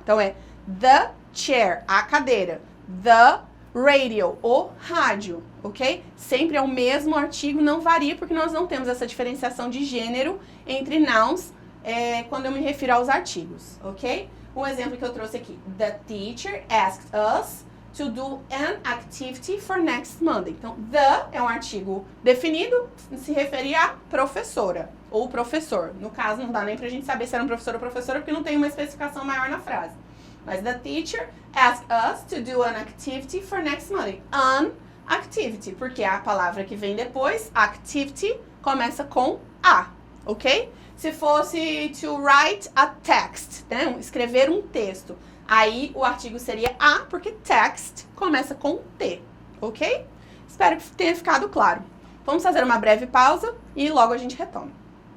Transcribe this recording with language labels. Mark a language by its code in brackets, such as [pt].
[pt] Então é [en] the chair, [pt] a cadeira. [en] The radio, [pt] o rádio, ok? Sempre é o mesmo artigo, não varia, porque nós não temos essa diferenciação de gênero entre nouns quando eu me refiro aos artigos, ok? Um exemplo que eu trouxe aqui. [en] The teacher asked us to do an activity for next Monday. [pt] Então, the é um artigo definido, se refere à professora ou professor. No caso, não dá nem pra gente saber se era um professor ou professora, porque não tem uma especificação maior na frase. [en] Mas the teacher asked us to do an activity for next Monday. An activity, [pt] porque a palavra que vem depois, activity, começa com a, ok? Se fosse [en] to write a text, [pt] né? Escrever um texto. Aí o artigo seria a, porque text começa com T, ok? Espero que tenha ficado claro. Vamos fazer uma breve pausa e logo a gente retoma.